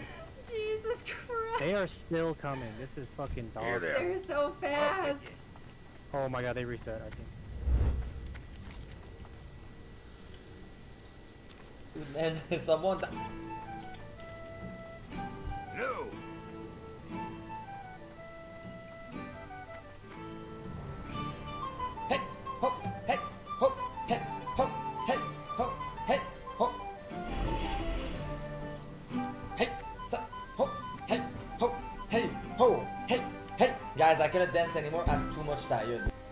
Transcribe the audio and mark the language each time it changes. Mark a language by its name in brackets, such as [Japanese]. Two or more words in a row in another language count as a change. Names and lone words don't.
[English] Jesus Christ. They are still coming. This is fucking dog. They're so fast. Oh my god, they reset, I think. Man, someone. No. Hey, ho, hey, ho, hey, ho, hey, ho, hey, ho. Hey, sa, ho, hey, ho, hey, ho, hey, hey. Guys, I cannot dance anymore. I'm too much tired.